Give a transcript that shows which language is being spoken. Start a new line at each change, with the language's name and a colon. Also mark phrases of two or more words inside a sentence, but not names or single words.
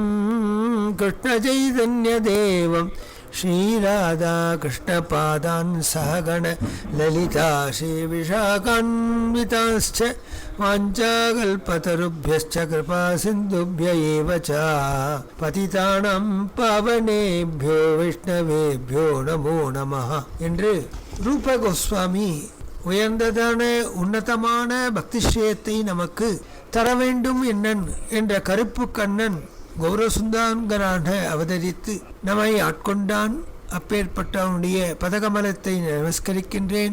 Sanskrit: कृष्णचैतन्यदेवं श्रीराधा कृष्णपादान् सहगण ललिता श्रीविशाखान्विताश्च वाञ्छाकल्पतरुभ्यश्च कृपासिन्धुभ्य एव च पतितानां पावनेभ्यो वैष्णवेभ्यो नमो नमः
Tamil: என்று ரூப கோஸ்வாமி உயர்ந்ததான உன்னதமான பக்திஸ்ரேயத்தை நமக்கு தர வேண்டும் என்னன் என்ற கருப்பு கண்ணன் கௌரசுந்தாங்கரான அவதரித்து நம்மை ஆட்கொண்டான். அப்பேற்பட்டவனுடைய பதகமலத்தை நமஸ்கரிக்கின்றேன்.